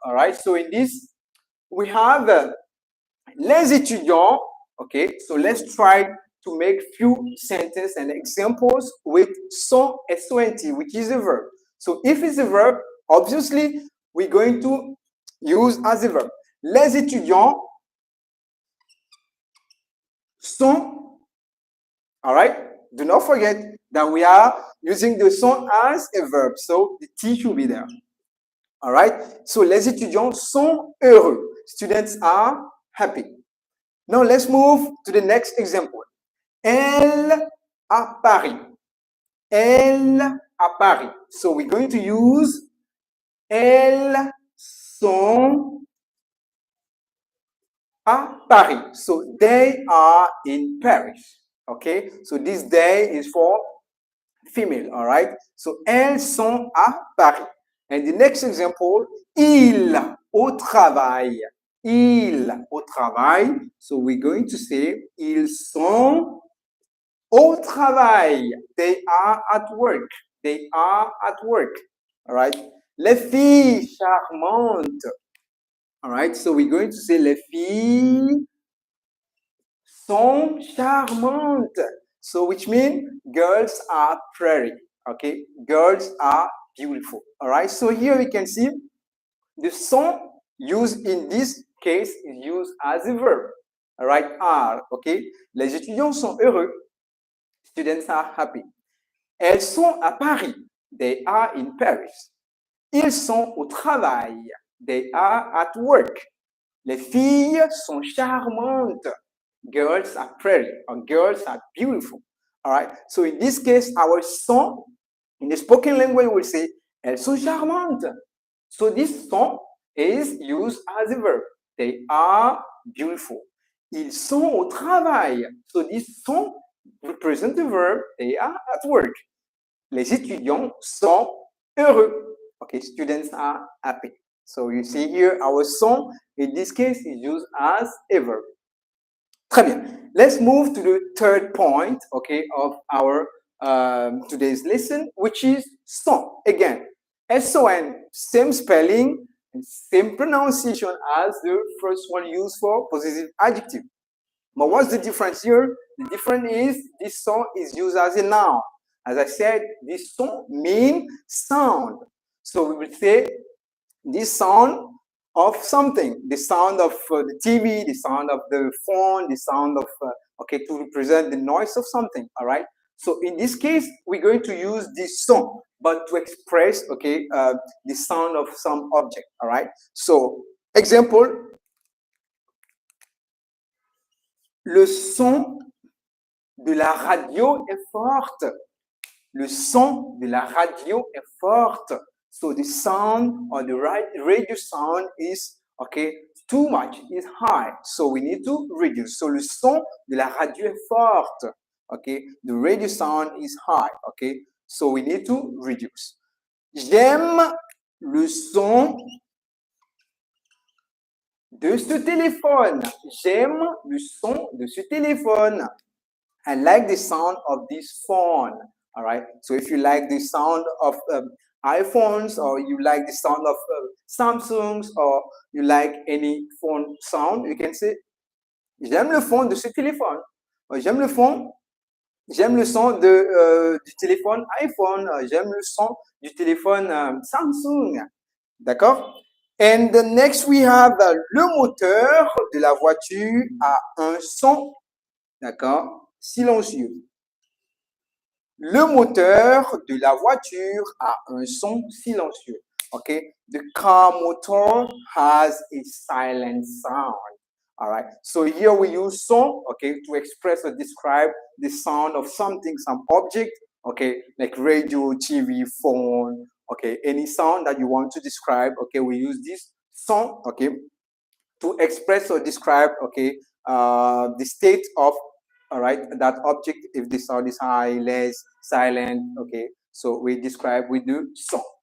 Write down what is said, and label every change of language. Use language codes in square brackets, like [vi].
[en] All right, so in this, we have les étudiants, okay, so let's try to make few sentences and examples with son, S-O-N-T, which is a verb. So if it's a verb, obviously, we're going to used as a verb. [fr] Les étudiants sont, all right? [en] Do not forget that we are using the sont as a verb, so the T should be there. All right? [fr] So, les étudiants sont heureux. [en] Students are happy. Now, let's move to the next example. [fr] Elle à Paris. Elle à Paris. [en] So, we're going to use elles sont à Paris. So, they are in Paris. Okay? So, this they is for female. All right? So, elles sont à Paris. And the next example, il au travail. [fr] Il au travail. [en] So we're going to say, ils sont au travail. They are at work. They are at work. All right. [fr] Les filles charmantes. All right. [en] So we're going to say, les filles sont charmantes. So which means girls are pretty. Okay. Girls are beautiful. All right. So here we can see the sont used in this case is used as a verb. All right. Are. Okay. [fr] Les étudiants sont heureux. [en] Students are happy. Elles sont à Paris. They are in Paris. [fr] Ils sont au travail. They are at work. Les filles sont charmantes. [en] Girls are pretty, or girls are beautiful. All right. So in this case, our sont in the spoken language will say, elles sont charmantes. So this sont is used as a verb. They are beautiful. Ils sont au travail. So this sont represent the verb. They are at work. [fr] Les étudiants sont heureux. [en] Okay, students are happy. So you see here, our sont in this case is used as a verb. Très bien. Let's move to the third point, okay, of our today's lesson, which is sont. Again, S-O-N, same spelling and same pronunciation as the first one used for possessive adjective. But what's the difference here? The difference is this sont is used as a noun. As I said, this sont means sound. So we will say this sound of something, the sound of the TV, the sound of the phone, the sound of, okay, to represent the noise of something, all right? So in this case, we're going to use this sont, but to express, okay, the sound of some object, all right? [fr] So, example, le son de la radio est forte. Le son de la radio est forte. [en] So the sound or the radio sound is, okay, too much, is high. So we need to reduce. [fr] So le son de la radio est forte. [en] Okay, the radio sound is high. Okay, so we need to reduce. [fr] J'aime le son de ce téléphone. J'aime le son de ce téléphone. [en] I like the sound of this phone. All right. So if you like the sound of iPhones, or you like the sound of Samsungs, or you like any phone sound, you can say, j'aime le son de ce téléphone. [fr] J'aime le son de, du téléphone iPhone. J'aime le son du téléphone Samsung. D'accord? And the next we have le moteur de la voiture a un son, d'accord, silencieux. Le moteur de la voiture a un son silencieux. [en] Okay, the car motor has a silent sound. All right, so here we use son, okay, to express or describe the sound of something, some object, okay, like radio, TV, phone, okay, any sound that you want to describe, okay, we use this son, okay, to express or describe, okay, the state of, all right, that object, if the sound is high, less, silent, okay, so we describe, we do son.